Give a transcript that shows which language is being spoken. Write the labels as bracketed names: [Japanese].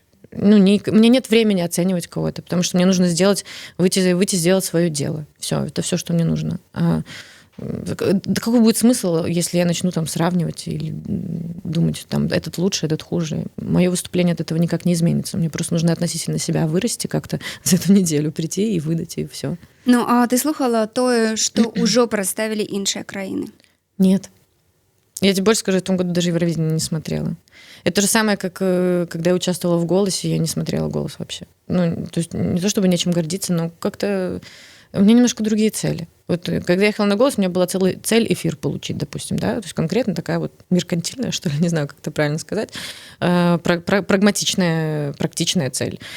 [Russian] Ну, у меня нет времени оценивать кого-то, потому что мне нужно выйти сделать свое дело. Все, это все, что мне нужно. Да какой будет смысл, если я начну там сравнивать или думать, там, этот лучше, этот хуже? Мое выступление от этого никак не изменится. Мне просто нужно относительно себя вырасти как-то за эту неделю, прийти и выдать, и все. [Belarusian] Ну, а ты слухала тое, што ўжо прадставілі іншыя краіны? [Russian] Нет. Я тебе больше скажу, в том году даже Евровидение не смотрела. Это то же самое, как когда я участвовала в «Голосе», я не смотрела «Голос» вообще. Ну, то есть не то, чтобы нечем гордиться, но как-то у меня немножко другие цели. Вот когда я ехала на «Голос», у меня была цель эфир получить, допустим, да, то есть конкретно такая вот меркантильная, что ли, не знаю, как это правильно сказать, прагматичная, практичная цель.